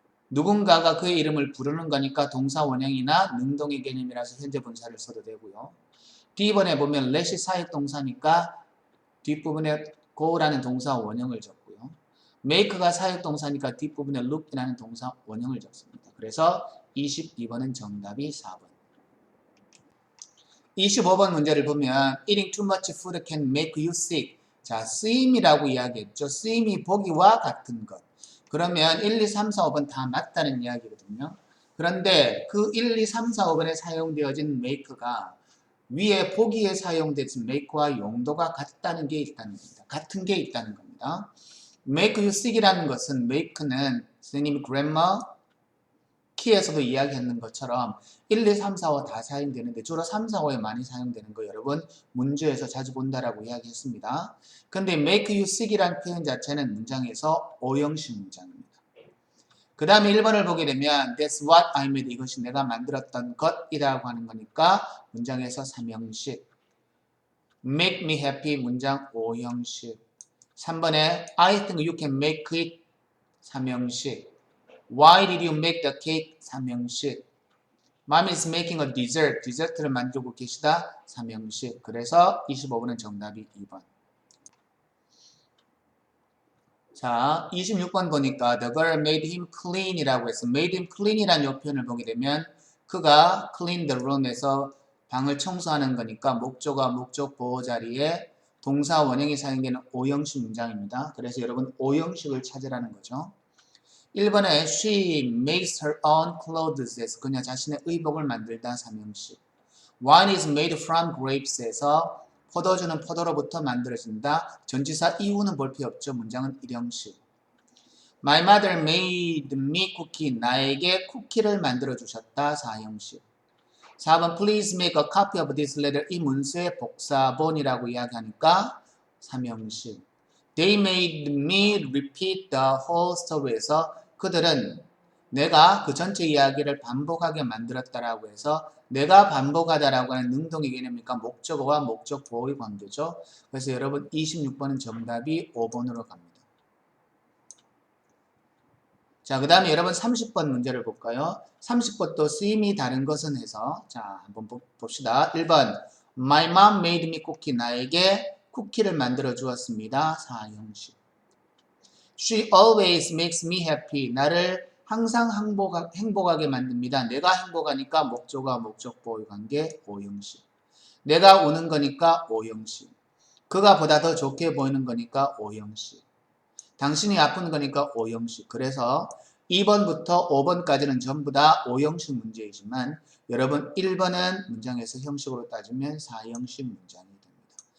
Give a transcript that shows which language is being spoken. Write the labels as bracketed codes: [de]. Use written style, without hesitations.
[ko] 누군가가 그의 이름을 부르는 거니까 동사 원형이나 능동의 개념이라서 현재 분사를 써도 되고요. D번에 보면 let이 사역동사니까 뒷부분에 go라는 동사 원형을 적고요. make가 사역동사니까 뒷부분에 look이라는 동사 원형을 적습니다. 그래서 22번은 정답이 4번. 25번 문제를 보면 [en] eating too much food can make you sick. [ko] 자, 쓰임이라고 이야기했죠. 쓰임이 보기와 같은 것. 그러면 1, 2, 3, 4, 5번 다 맞다는 이야기거든요. 그런데 그 1, 2, 3, 4, 5번에 사용되어진 make가 위에 보기에 사용된 make와 용도가 같다는 게 있다는 겁니다. 같은 게 있다는 겁니다. [en] make you sick이라는 [ko] 것은 make는 선생님이 grammar 키에서도 이야기했는 것처럼 1, 2, 3, 4, 5 다 사용되는데 주로 3, 4, 5에 많이 사용되는 거 여러분 문제에서 자주 본다라고 이야기했습니다. 근데 [en] make you sick이라는 [ko] 표현 자체는 문장에서 오형식 문장입니다. 그 다음에 1번을 보게 되면 [en] That's what I made. [ko] 이것이 내가 만들었던 것이라고 하는 거니까 문장에서 3형식. [en] Make me happy [ko] 문장 5형식. 3번에 [en] I think you can make it [ko] 3형식. [en] Why did you make the cake? [ko] 3형식. [en] Mom is making a dessert. [ko] 디저트를 만들고 계시다. 3형식. 그래서 25번은 정답이 2번. 자, 26번 보니까 [en] the girl made him clean [ko] 이라고 해서 [en] made him clean [ko] 이라는 요 표현을 보게 되면 그가 [en] clean the room에서 [ko] 방을 청소하는 거니까 목조가 목적 보호 자리에 동사 원형이 사용되는 5형식 문장입니다. 그래서 여러분 5형식을 찾으라는 거죠. 1번에 [en] she makes her own clothes에서 [ko] 그녀 자신의 의복을 만들다 3형식. [en] Wine is made from grapes에서 [ko] 포도주는 포도로부터 만들어진다. 전치사 이유는 볼 필요 없죠. 문장은 1형식. [en] My mother made me cookie. [ko] 나에게 쿠키를 만들어 주셨다. 4형식. 4번 [en] Please make a copy of this letter. [ko] 이 문서의 복사본이라고 이야기하니까 3형식. [en] They made me repeat the whole story에서 [ko] 그들은 내가 그 전체 이야기를 반복하게 만들었다라고 해서 내가 반복하다라고 하는 능동의 개념이니까 목적어와 목적 보호의 관계죠. 그래서 여러분 26번은 정답이 5번으로 갑니다. 자, 그 다음에 여러분 30번 문제를 볼까요? 30번도 쓰임이 다른 것은 해서 자, 한번 봅시다. 1번 [en] My mom made me cookie. [ko] 나에게 쿠키를 만들어 주었습니다. 4형식. [en] She always makes me happy. [ko] 나를 항상 행복하게 만듭니다. 내가 행복하니까 목조가 목적 보호 관계 5형식. 내가 우는 거니까 5형식. 그가 보다 더 좋게 보이는 거니까 5형식. 당신이 아픈 거니까 5형식. 그래서 2번부터 5번까지는 전부 다 5형식 문제이지만 여러분 1번은 문장에서 형식으로 따지면 4형식 문장이 됩니다.